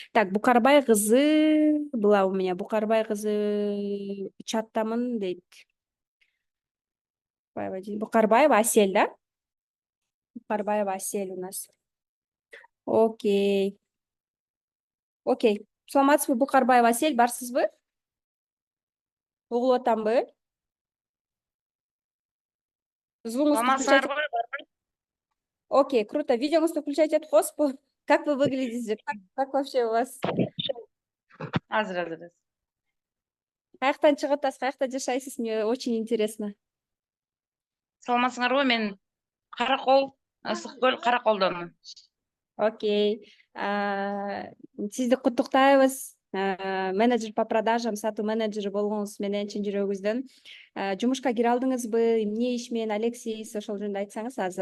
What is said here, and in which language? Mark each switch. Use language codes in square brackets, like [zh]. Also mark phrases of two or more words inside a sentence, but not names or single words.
[ru] Так, Букарбай кызы была у меня. [ky] Букарбай кызы чаттамын дейт. [ru] Букарбаева Асель, да? Букарбаева Асель у нас. Окей. Окей. [ky] Саламатсызбы, Букарбаева Асель, барсызбы? Угулуп атамбы? Звугуңузду включать. Саламатсыңарбы? [ru] Окей, круто. [ky] Видеоңузду включать этип коесузбу? [ru] Как вы выглядите? Как вообще у вас? [ky] Азыр. Каяктан чыгып атасыз, каякта жашайсыз? [ru] Мне очень интересно. [ky] Саламатсыңарбы? Мен Каракол, Ысык көл Караколдонмун. Окей. Сизди куттуктайбыз. [ru] Менеджер по продажам, [ky] сатуу менеджери болгонуңуз менен чын жүрөгүбүздөн. Жумушка кире алдыңызбы? Эмне иш менен Алексейс, ошол жөнүндө айтсаңыз азыр.